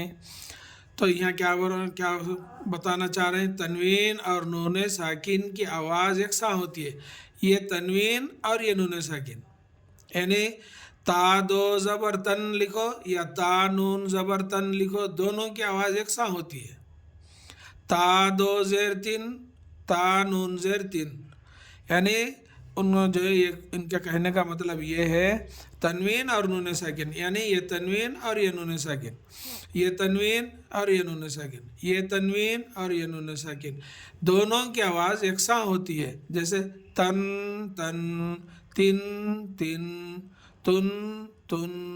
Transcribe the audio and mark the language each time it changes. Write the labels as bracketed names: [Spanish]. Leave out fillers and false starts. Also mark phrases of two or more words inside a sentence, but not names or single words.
[Urdu] تو یہاں کیا بتانا چاہ رہے ہیں؟ تنوین اور نون ساکن کی آواز یکساں ہوتی ہے. یہ تنوین اور یہ نون ساکن، یعنی تا 2 زبر تن لکھو یا تا نون زبر تن لکھو، دونوں کی آواز یکساں ہوتی ہے. تا 2 زیر 3، تا نون زیر 3، یعنی جو ہے ان کا کہنے کا مطلب یہ ہے تنوین اور نون ساکن، یعنی یہ تنوین اور یہ نون ساکن، یہ تنوین اور یہ نون ساکن، یہ تنوین اور یہ نون ساکن، دونوں کی آواز یکساں ہوتی ہے. جیسے تن تن، تن تن، تن تن.